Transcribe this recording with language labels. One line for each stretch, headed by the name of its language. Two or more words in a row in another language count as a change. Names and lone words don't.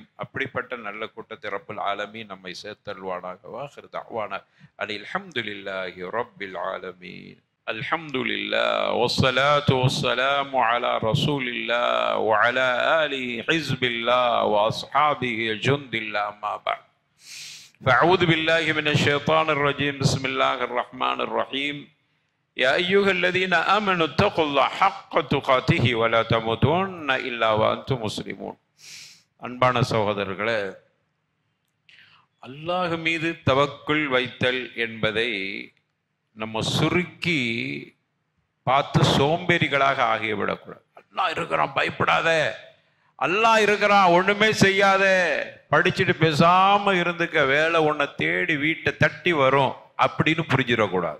Tamil: அப்படிப்பட்ட நல்ல கூட்டத்தை
Arabic: رب العالمين
Tamil: நம்மை சேர்த்தல்வானாக.
Arabic: وآخر دعوانا أن الحمد لله رب العالمين. الحمد لله والصلاة والسلام على رسول الله وعلى آله حزب الله وأصحابه جند الله. أما بعد. فأعوذ بالله من الشيطان الرجيم. بسم الله الرحمن الرحيم. يا أيها الذين آمنوا اتقوا الله حق تقاته ولا تموتن إلا وأنتم مسلمون.
Tamil: அன்பான சகோதரர்களே, அல்லாஹ் மீது தவக்குல் வைத்தல் என்பதை நம்ம சுருக்கி பார்த்து சோம்பேறிகளாக ஆகிவிடக்கூடாது. அல்லாஹ் இருக்கிறான், பயப்படாத, அல்லாஹ் இருக்கிறான், ஒண்ணுமே செய்யாத, படிச்சுட்டு பேசாம இருந்துக்க, வேலை உன்னை தேடி வீட்டை தட்டி வரும் அப்படின்னு புரிஞ்சிடக்கூடாது.